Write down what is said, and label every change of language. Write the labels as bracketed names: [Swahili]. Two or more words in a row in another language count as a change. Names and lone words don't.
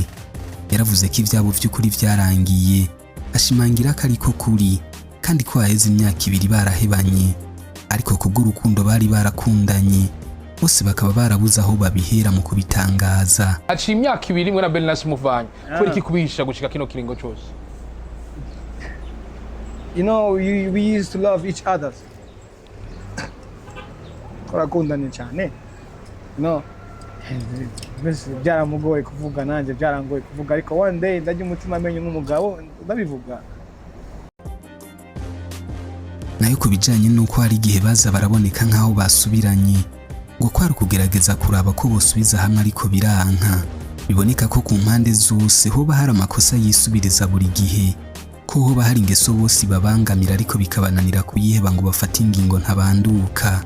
[Rundi] Yaravuze ko ivyabo vy'ukuri vyarangiye, ashimangira ko ariko kuri kandi ko haheze imyaka ibiri barahebanye, ariko kubw'urukundo bari barakundanye bose bakaba barabuze aho babihera mu kubitangaza. Aciye imyaka ibiri mwe na Bernice muvanye. Kuri iki kubihisha gushika kino kiringo cyose? [English] You know, we used to love each other. [Rundi] Turakundanye cyane. No. Byaramugoye kuvuga, nanjye byarangoye kuvuga, ariko [English] one day [Rundi] ndajya umutima amenye nk'umugabo ndabivuga. Nayo kubijanye nuko hari igihe baza baraboneka nkaho basubiranye, ngo kwari kugerageza kuraba ko bosubiza hamwe ariko biranka. Biboneka ko ku mpande zose hoba hari amakosa yisubiriza buri gihe, ko hoba hari ingeso bose babangamira ariko bikabananira kuyiheba ngo bafate ingingo ntabanduka.